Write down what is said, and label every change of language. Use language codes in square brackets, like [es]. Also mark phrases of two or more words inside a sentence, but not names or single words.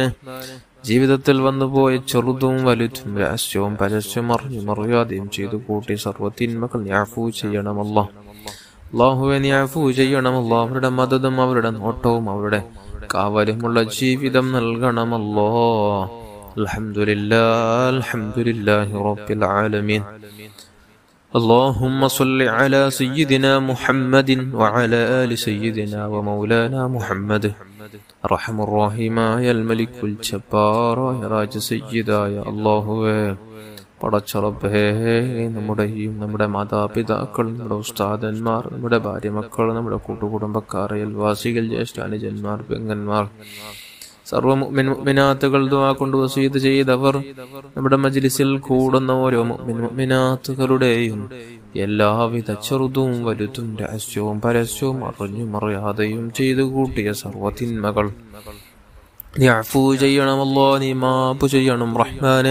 [ml] ജീവിതത്തിൽ വന്നുപോയ ചെറുതും വലുതും രഹസ്യവും പരസ്യവും അറിഞ്ഞും അറിയാതെയും ചെയ്തു കൂട്ടി സർവ്വ തിന്മകൾ നീ അഫൂ ചെയ്യണം അല്ലാഹ്. അല്ലാഹുവേ നീ അഫൂ ചെയ്യണം അല്ലാഹ്. അവരുടെ മദതും അവരുടെ നോട്ടവും അവരുടെ കാവലുമുള്ള ജീവിതം നൽകണം അല്ലാഹ്. [ar] الحمد لله الحمد لله رب العالمين. اللهم صل على سيدنا محمد وعلى آل سيدنا ومولانا محمد أرحم الراحمين يا الملك الجبار يا راج سيدا يا الله. [ml] പടച്ച റബ്ബേ, നമ്മുടെ മാതാപിതാക്കൾ, നമ്മുടെ ഉസ്താദന്മാർ, നമ്മുടെ ഭാര്യ മക്കൾ, നമ്മുടെ കൂട്ടുകുടുംബക്കാർ, അയൽവാസികൾ, ജ്യേഷ്ഠാനുജന്മാർ, പെങ്ങന്മാർ, സർവ്വ മുഅ്മിൻ മുഅ്മിനാത്തുകൾ ദുആ കൊണ്ട് വസീയത്ത് ചെയ്തവർ, നമ്മുടെ മജ്ലിസിൽ കൂടുന്ന ഓരോ മുഅ്മിൻ മുഅ്മിനാത്തുകളുടെയും എല്ലാവിധ ചെറുതും വലുതും രഹസ്യവും പരസ്യവും അറിഞ്ഞും അറിയാതെയും ചെയ്തു കൂട്ടിയ സർവ്വ തിന്മകൾ നീ അഫൂ ചെയ്യണമല്ലോ, നീ മാപ്പ് ചെയ്യണം റഹ്മാനെ.